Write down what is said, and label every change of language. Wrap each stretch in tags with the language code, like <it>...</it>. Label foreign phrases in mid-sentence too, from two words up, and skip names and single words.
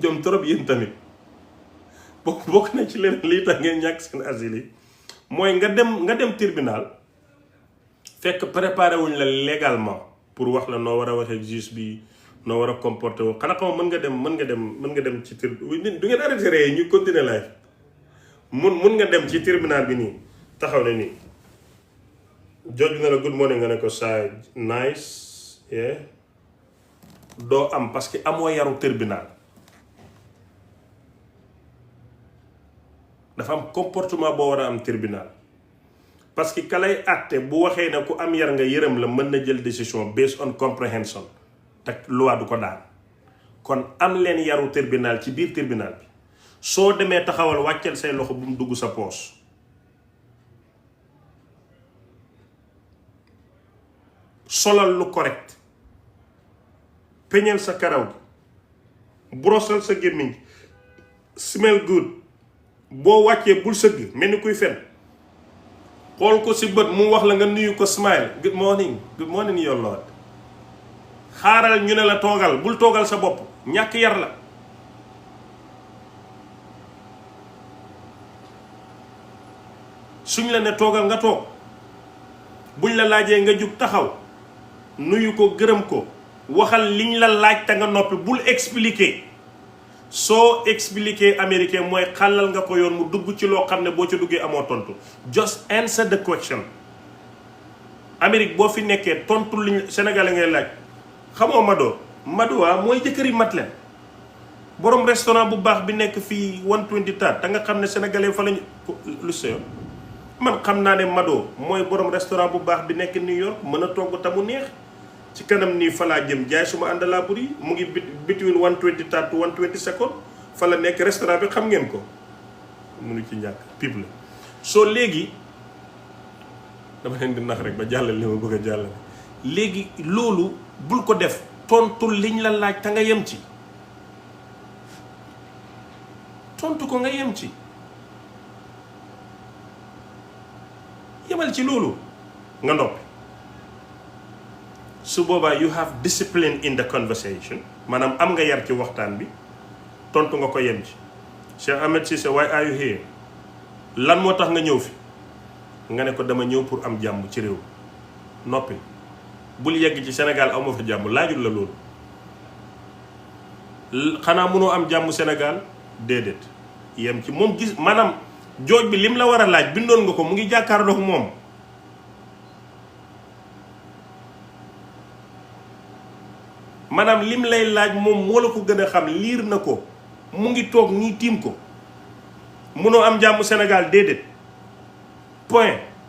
<wo>jom trop yéen tamit bokk na ci leneen luy tax ngeen ñàkk seen asile yi mooy nga dem tribunal fekk préparé wuñ la légalement pour wax la noo war a waxee juge bi noo war a comporté woo xanaa xam mën nga dem ci du ngeen arrêté ree ñu continuer live mun nga dem ci tribunal bi nii taxaw ne nii judge bi na la</wo> <en>good morning</en> <wo>nga ne ko saa</wo> <en>nice yeah</en> <wo>doo am</wo> <fr>parce que</fr> <wo>amoo yaru tribunal dafa am comportement boo war a am tribunal</wo> <fr>parce que</fr> <wo>ka lay àtte bu waxee ne ku am yar nga yërëm la mën na jël décision</wo> <en>based on comprehension</en> <wo>te loi du ko daan kon am leen yaru tribunal ci biir tribunal bi soo demee taxawal wàcceel say loxo bu mu dugg sa poos solal lu correct peñeel sa karaw gi brosal sa gémmiñ</wo> <en>smell good</en> <wo>boo wàccee bul sëgg mel ni kuy fen xool ko si bët mu wax la nga nuyu ko</wo> <en>smile good morning your lord</en> <wo>xaaral ñu ne la toogal bul toogal sa bopp ñàkk yar la suñ la ne toogal nga toog buñ la laajee nga jug taxaw nuyu ko gërëm ko waxal liñ la laaj te nga noppi bul expliquer soo expliquer américain mooy xàllal nga ko yoon mu dugg ci loo xam ne boo ca duggee amoo tontu</wo> <en>just answer the question.</en> <wo>Amérique boo fi nekkee tontu liñ Sénégalais ngay laaj xamoo Mado mooy jëkkëri Madeleine borom restaurant bu baax bi nekk fii 120 tat da nga xam ne sénégalais fa lañu lu seyo man xam naa ne Mado mooy borom restaurant bu baax bi nekk New York mën a togg ta mu neex ci kanam nii fa laa jëm jaay suma àndalaa buri mu ngi between 120 tat to 120 second fa la nekk restaurant bi xam ngeen ko munu ci ñàkk pib la soo léegi dama leen di nax rek ba jàllale li ma bëgg a jàllale léegi loolu bul ko def tontu liñ la laaj te nga yem ci tontu ko nga yem ci yemal ci loolu nga noppi su boobaa</wo> <en>you have discipline in the conversation</en> <wo>maanaam am nga yar ci waxtaan bi tontu nga ko yem ci Cheikh Ahmed Cissé</wo> <en>why are you here</en> <wo>lan moo tax nga ñëw fi nga ne ko dama ñëw pour am jàmm ci réew noppi bul yegg ci Sénégal amoo fa jàmm laajul la loolu xanaa mënoo am jàmm Sénégal déedéet yem ci moom gis maanaam jooj bi lim la war a laaj bindoon nga ko mu ngi jàkkaarloog moom maanaam lim lay laaj moom moo la ko gën a xam liir na ko mu ngi toog nii tiim ko mënoo am jàmm Sénégal déedéet point</wo>